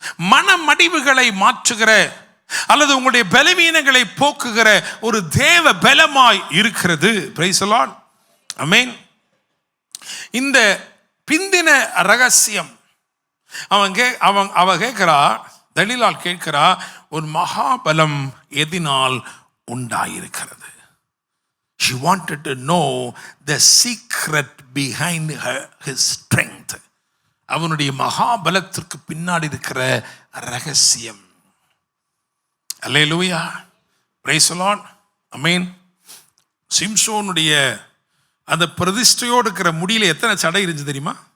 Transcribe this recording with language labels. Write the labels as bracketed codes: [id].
[ta] மனமடிவுகளை மாற்றுகிற அல்லது உங்களுடைய பலவீனங்களை போக்குகிற ஒரு தேவ பலமாய் இருக்கிறது. Praise the Lord. ஆமென். இந்த பிந்தின ரகசியம் அவ கேட்கிறா, தெலீலாள் கேட்கிறா, ஒரு மகாபலம் எதினால் உண்டாயிருக்கிறது? [en] She wanted to know the secret behind his strength. [ta] அவனுடைய மகாபலத்திற்கு பின்னாடி இருக்கிற ரகசியம். அல்லேலூயா, பிரைஸ் தி லார்ட். ஆமென். சிம்சோனுடைய அந்த பிரதிஷ்டையோடு இருக்கிற முடியில எத்தனை சடை இருந்துச்சு தெரியுமா?